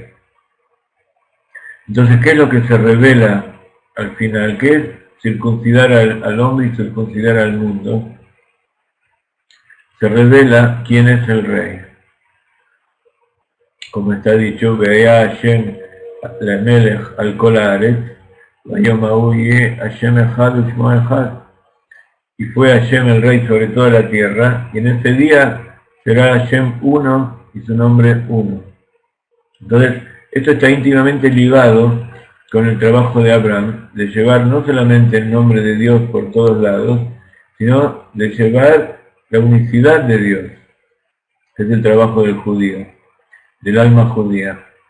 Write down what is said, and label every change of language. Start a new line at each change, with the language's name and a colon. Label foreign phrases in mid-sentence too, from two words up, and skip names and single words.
Spanish: Entonces, ¿qué es lo que se revela al final? ¿Qué es circuncidar al hombre y circuncidar al mundo? Se revela quién es el Rey. Como está dicho,
Hebrew: והיה השם למלך על כל הארץ ביום ההוא יהיה השם אחד ושמו אחד.
Spanish: Y fue Hashem el Rey sobre toda la tierra, y en ese día será Hashem uno y su nombre uno. Entonces, esto está íntimamente ligado con el trabajo de Abraham, de llevar no solamente el nombre de Dios por todos lados, sino de llevar la unicidad de Dios, que es el trabajo del judío, del alma judía.